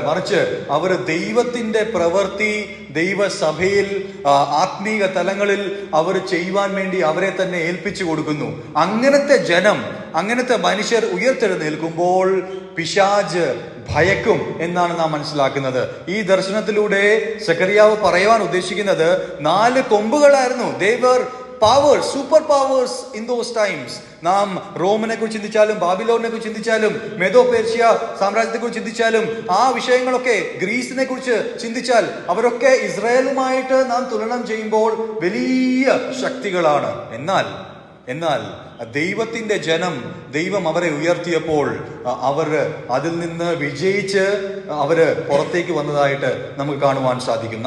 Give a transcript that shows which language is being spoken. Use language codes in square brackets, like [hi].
[ml] മറിച്ച് അവർ ദൈവത്തിന്റെ പ്രവൃത്തി ദൈവസഭയിൽ ആത്മീക തലങ്ങളിൽ അവർ ചെയ്യുവാൻ വേണ്ടി അവരെ തന്നെ ഏൽപ്പിച്ചു കൊടുക്കുന്നു. അങ്ങനത്തെ ജനം, അങ്ങനത്തെ മനുഷ്യർ ഉയർത്തെഴുന്നേൽക്കുമ്പോൾ പിശാച് ഭയക്കും എന്നാണ് നാം മനസ്സിലാക്കുന്നത്. ഈ ദർശനത്തിലൂടെ സെഖറിയാവ് പറയുവാൻ ഉദ്ദേശിക്കുന്നത് 4 കൊമ്പുകളായിരുന്നു. [en] They were powers, super powers in those times. [ml] നാം റോമിനെ കുറിച്ച് ചിന്തിച്ചാലും, ബാബിലോണിനെ കുറിച്ച് ചിന്തിച്ചാലും, മെദോ പേർഷ്യ സാമ്രാജ്യത്തെ കുറിച്ച് ചിന്തിച്ചാലും, ആ വിഷയങ്ങളൊക്കെ, ഗ്രീസിനെ കുറിച്ച് ചിന്തിച്ചാൽ, അവരൊക്കെ ഇസ്രായേലുമായിട്ട് നാം തുലനം ചെയ്യുമ്പോൾ വലിയ ശക്തികളാണ്. എന്നാൽ ദൈവത്തിന്റെ ജനം, ദൈവം അവരെ ഉയർത്തിയപ്പോൾ അവർ അതിൽ നിന്ന് വിജയിച്ച് അവര് പുറത്തേക്ക് വന്നതായിട്ട് നമുക്ക് കാണുവാൻ സാധിക്കും.